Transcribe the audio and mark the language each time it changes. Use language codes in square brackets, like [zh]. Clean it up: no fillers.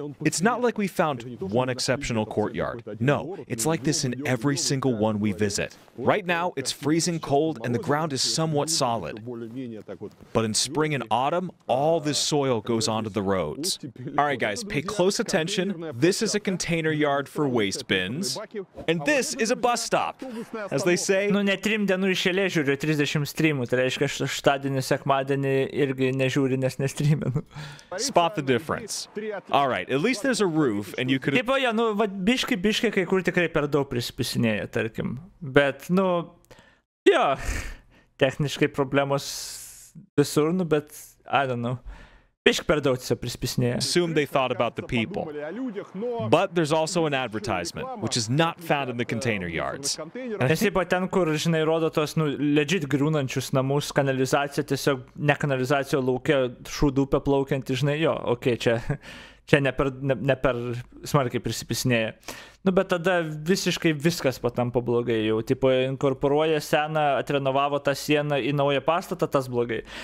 [en] It's not like we found one exceptional courtyard. No, it's like this in every single one we visit. Right now, it's freezing cold and the ground is somewhat solid. But in spring and autumn, all this soil goes onto the roads. All right, guys, pay close attention. This is a container yard for waste bins. And this is a bus stop. As they say... [lt] Ne 3 dienų iš eilės žiūriu 30 streamų, tai reiškia šeštadienį, sekmadienį irgi nežiūri, nes nestreaminu. [en] Spot the difference. All right, at least there's a roof and you could... [lt] Taip, ja, biški kai kur tikrai per daug prispisinėja, tarkim. Bet, jo, techniškai problemos visur, bet, [en] I don't know. [lt] Biški per daug prispisinėja. [en] Assume they thought about the people. But there's also an advertisement, which is not found in the container yards. [lt] Nes ypač ten, kur, rodo tos, legit griūnančius namus, kanalizacija, tiesiog ne kanalizacijo laukia, šūdų upė plaukianti, jo, okei, čia ne per smarkiai prisipisinėja. Bet tada visiškai viskas patampa blogai jau. Tipo, inkorporuoja seną, atrenovavo tą sieną į naują pastatą, tas blogai.